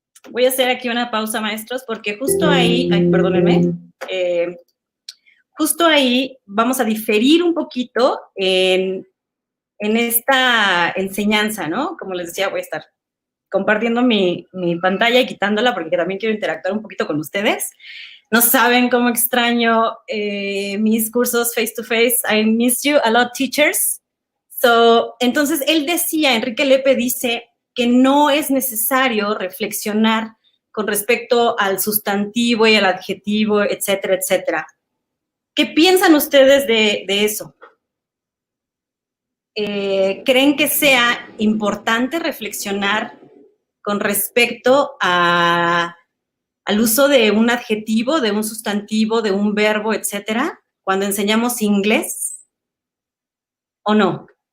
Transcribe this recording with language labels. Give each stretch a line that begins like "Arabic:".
Spanish: Voy a hacer aquí una pausa, maestros, porque justo ahí, perdónenme, justo ahí vamos a diferir un poquito en esta enseñanza, ¿no? Como les decía, voy a estar compartiendo mi pantalla y quitándola porque también quiero interactuar un poquito con ustedes. No saben cómo extraño mis cursos
English: face to face. I miss you a lot, teachers.
Spanish: Entonces, él decía, Enrique Lepe dice que no es necesario reflexionar con respecto al sustantivo y al adjetivo, etcétera, etcétera. ¿Qué piensan ustedes de eso? ¿Creen que sea importante reflexionar con respecto al uso de un adjetivo, de un sustantivo, de un verbo, etcétera, cuando enseñamos inglés? ¿O no?